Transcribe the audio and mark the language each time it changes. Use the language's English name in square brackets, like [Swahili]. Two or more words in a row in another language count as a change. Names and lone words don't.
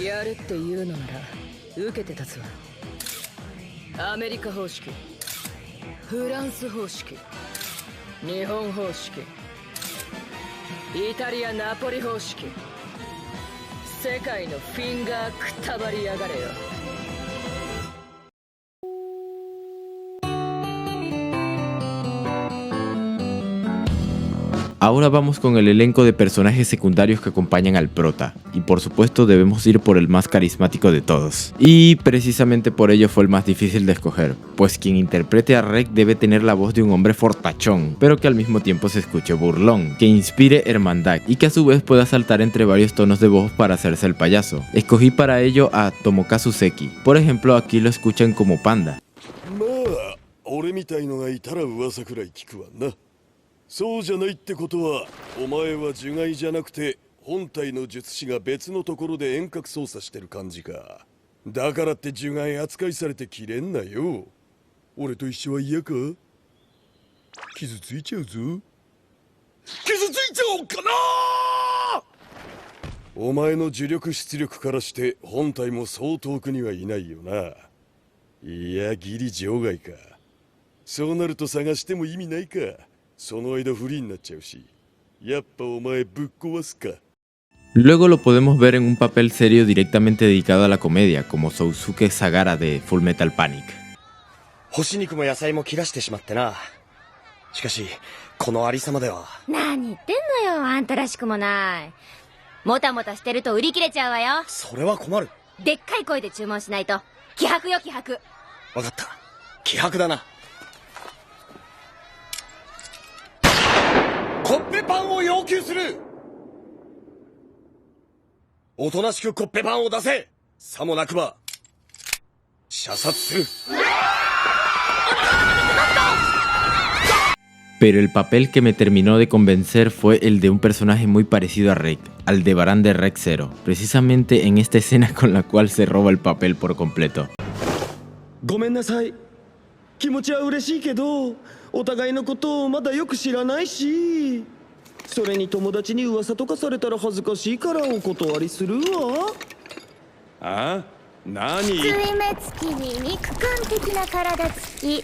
[Japanese] やるっていうのなら受けて立つわ。アメリカ方式、フランス方式、日本方式、イタリアナポリ方式、 世界のフィンガーくたばりやがれよ。 [Spanish] Ahora vamos con el elenco de personajes secundarios que acompañan al prota, y por supuesto debemos ir por el más carismático de todos. Y precisamente por ello fue el más difícil de escoger, pues quien interprete a Reg debe tener la voz de un hombre fortachón, pero que al mismo tiempo se escuche burlón, que inspire hermandad y que a su vez pueda saltar entre varios tonos de voz para hacerse el payaso. Escogí para ello a Tomokazu Seki, por ejemplo aquí lo escuchan como Panda. [Japanese] そうじゃないってことは、お前は呪骸じゃなくて本体の術師が別のところで遠隔操作してる感じか。だからって呪骸扱いされてきれんなよ。俺と一緒は嫌か？傷ついちゃうぞ。傷ついちゃおうかな。お前の呪力出力からして本体もそう遠くにはいないよな。いや、ギリ場外か。そうなると探しても意味ないか。 [Spanish] Luego lo podemos ver en un papel serio directamente dedicado a la comedia, como Sousuke Sagara de Full Metal Panic. [Japanese] 干し肉も野菜も切らしてしまってな。しかしこのありさまでは。何言ってんのよ、あんたらしくもない。もたもたしてると売り切れちゃうわよ。それは困る。でっかい声で注文しないと。気迫よ、気迫。わかった。気迫だな。コッペパンを要求する。おとなしくコッペパンを出せ。さもなくば射殺する。 [Spanish] Pero el papel que me terminó de convencer fue el de un personaje muy parecido a Reg, Aldebarán de Reg Zero, precisamente en esta escena con la cual se roba el papel por completo. [Japanese] ごめんなさい。気持ちは嬉しいけど、お互いのことをまだよく知らないし、それに友達に噂とかされたら恥ずかしいからお断りするわ。あ？何？水滅期に肉感的な体つき。